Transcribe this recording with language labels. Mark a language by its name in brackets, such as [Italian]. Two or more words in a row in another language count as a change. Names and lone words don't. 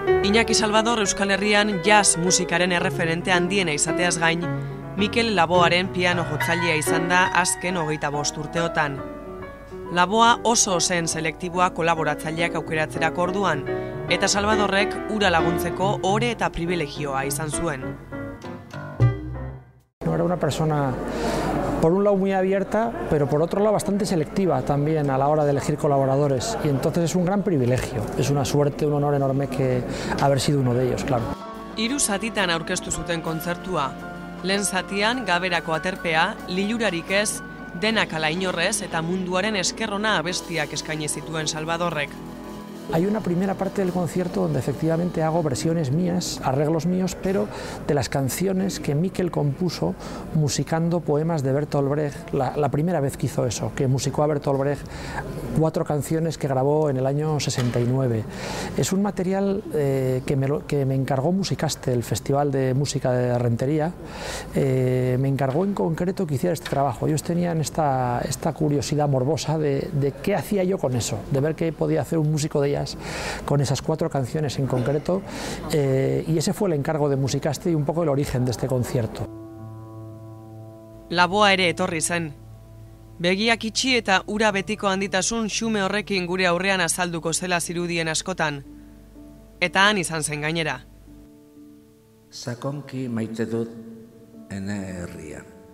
[Basque] Iñaki Salvador Euskal Herrian jazz musikaren erreferente handiena izateaz gain, Mikel Laboaren piano jotzailea izan da azken 25 urteotan. Laboa oso zen selektiboa kolaboratzaileak aukeratzerako orduan, eta Salvadorrek ura laguntzeko ore eta privilegioa izan zuen. [Spanish] No era una persona, por un lado muy abierta, pero por otro lado bastante selectiva también a la hora de elegir colaboradores. Y entonces es un gran privilegio, es una suerte, un honor enorme que haber sido uno de ellos, claro. [Basque] 3 zatitan aurkeztu zuten kontzertua. Lehen zatian Gaberako aterpea, lilurarik ez, denak ala inorrez eta munduaren eskerrona abestiak eskaini zituen Salvadorrek. [Spanish] Hay una primera parte del concierto donde efectivamente hago versiones mías, arreglos míos, pero de las canciones que Mikel compuso musicando poemas de Bertolt Brecht, la primera vez que hizo eso, que musicó a Bertolt Brecht 4 canciones que grabó en el año 69. Es un material que me encargó Musicaste, el Festival de Música de Rentería, me encargó en concreto que hiciera este trabajo. Ellos tenían esta curiosidad morbosa de qué hacía yo con eso, de ver qué podía hacer un músico de jazz con esas 4 canciones en concreto, y ese fue el encargo de Musicaste y un poco el origen de este concierto. [Basque] Laboa ere etorri zen. Begiak itxi eta ura betiko handitasun xume horrekin gure aurrean azalduko zela zirudien askotan. Eta han izan zen gainera. Sakonki maite dut ene herria.